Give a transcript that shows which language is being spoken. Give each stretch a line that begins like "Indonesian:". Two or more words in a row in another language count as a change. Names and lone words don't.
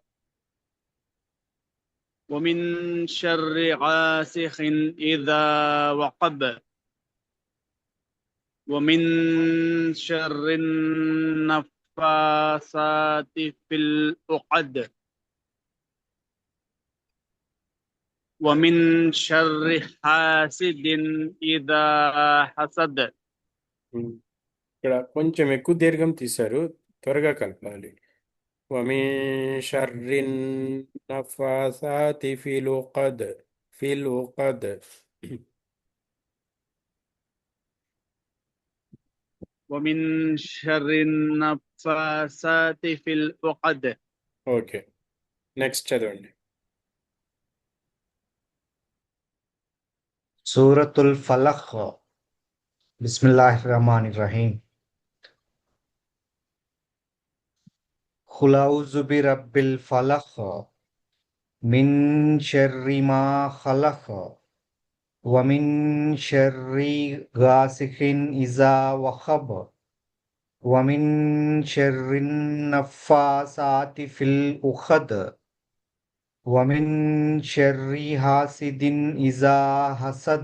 Arabic: ومن شر غاسق إذا وقب ومن شر النفاثات في العقد ومن شر حاسد إذا حسد.
Telugu: ఇక్కడ కొంచెం ఎక్కువ దీర్ఘం తీశారు, త్వరగా కలపాలి.
Arabic: ومن شر النفاثات في العقد في العقد. ومن شر النفاثات في العقد.
Telugu: ఓకే, నెక్స్ట్ చదవండి.
Arabic: سورة الفلق بسم الله الرحمن الرحيم قل أعوذ برب الفلق من شر ما خلق ومن شر غاسق إذا وقب ومن شر النفاثات في العقد ومن شر حاسد إذا حسد